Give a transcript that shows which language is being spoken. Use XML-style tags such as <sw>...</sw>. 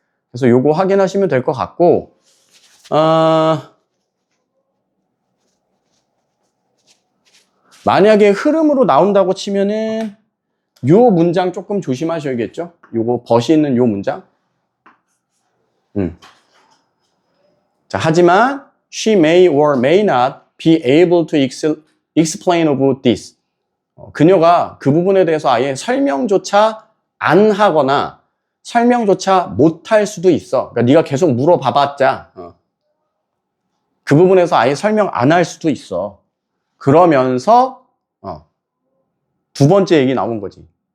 <ko>그래서 요거 확인하시면 될 것 같고, 만약에 흐름으로 나온다고 치면은 요 문장 조금 조심하셔야겠죠? 요거 벗이 있는 요 문장. 자, 하지만</ko> <en>she may or may not be able to explain about this.</en> <ko>그녀가 그 부분에 대해서 아예 설명조차 안 하거나 설명조차 못할 수도 있어. 그러니까 네가 계속 물어봐봤자 그 부분에서 아예 설명 안 할 수도 있어. 그러면서 두 번째 얘기 나온 거지.</ko>